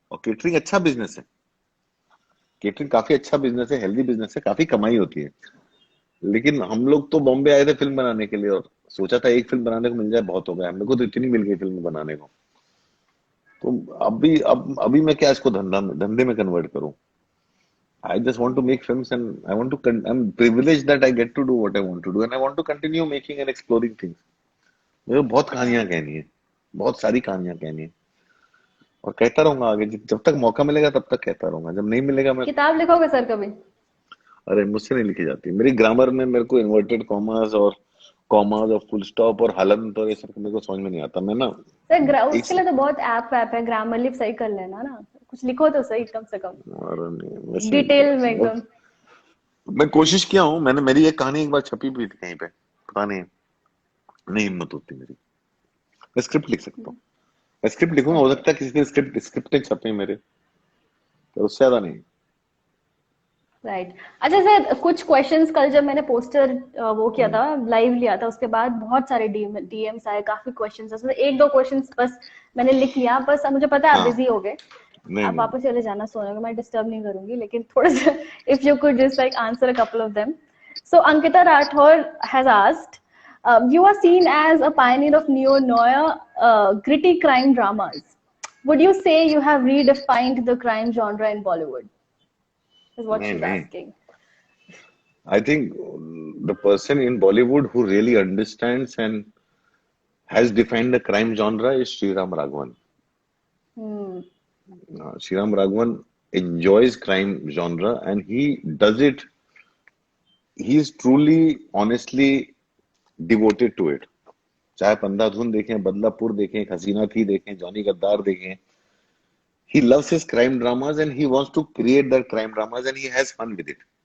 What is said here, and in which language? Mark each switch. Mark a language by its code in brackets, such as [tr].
[hi] और केटरिंग अच्छा बिजनेस है, केटरिंग काफी अच्छा बिजनेस है, हेल्दी बिजनेस है, काफी कमाई होती है। लेकिन हम लोग तो बॉम्बे आए थे फिल्म बनाने के लिए, और सोचा था एक फिल्म बनाने को मिल जाए बहुत हो गया, हम लोग को तो इतनी मिल गई फिल्म बनाने को। तो अभी मैं क्या इसको धंधे में कन्वर्ट करूं। [en] I just want to [hi] hmm. [en] make films, and I want to I'm privileged that I get to do what I want to do, and I want to continue making and exploring things. [hi] मुझे बहुत कहानियां right. कहनी है, बहुत सारी कहानियां कहनी है, और कहता रहूंगा आगे। जब तक मौका मिलेगा तब तक कहता रहूंगा, जब नहीं मिलेगा मैं। किताब लिखोगे सर कभी? अरे मुझसे नहीं लिखी जाती, मेरी ग्रामर में मेरे को इन्वर्टेड कॉमास और फुल स्टॉप और हलन और ये सब मेरे को समझ में नहीं आता। मैं ना सर एक उसके लिए तो बहुत ऐप वैप है, ग्रामरली सही कर लेना ना। कुछ लिखो तो सही कम से कम, और नहीं, वैसे डिटेल में एकदम। मैं कोशिश किया हूँ, मेरी एक कहानी एक बार छपी भी थी कहीं पे, पता नहीं, नहीं हिम्मत होती मेरी। मैं स्क्रिप्ट लिख सकता हूँ, मैं स्क्रिप्ट लिखूंगा, हो ओके। सकता है किसी दिन स्क्रिप्ट स्क्रिप्टें छपे मेरे, पर उससे ज्यादा नहीं। राइट। अच्छा सर, कुछ क्वेश्चंस कल जब मैंने पोस्टर वो किया हम्म, था, लाइव लिया था, उसके बाद बहुत सारे डीएम्स आए, काफी क्वेश्चंस। उसमें एक दो क्वेश्चंस बस मैंने लिख लिया बस। अब मुझे पता है आप हाँ, बिजी हो गए, नहीं आप नहीं। वापस चले जाना सोने को, मैं डिस्टर्ब नहीं करूंगी, लेकिन थोड़ा सा [en] If you could just like answer a couple of them. So Ankita Rathore has asked, you are seen as a pioneer of neo-noir gritty crime dramas. Would you say you have redefined the crime genre in Bollywood? Is what [hi] नहीं [en] she's [hi] नहीं, [en] asking. I think the person in Bollywood who really understands and has defined the crime genre is Sriram Raghavan. Hmm. Sriram Raghavan enjoys crime genre, and he does it, he is truly honestly devoted to it। [hi] चाहे आप अंधाधुन देखें, बदलापुर देखें, एक हसीना थी देखें, Johnny गद्दार देखें, [en] he loves his crime dramas and he wants to create that crime dramas and he has fun with it।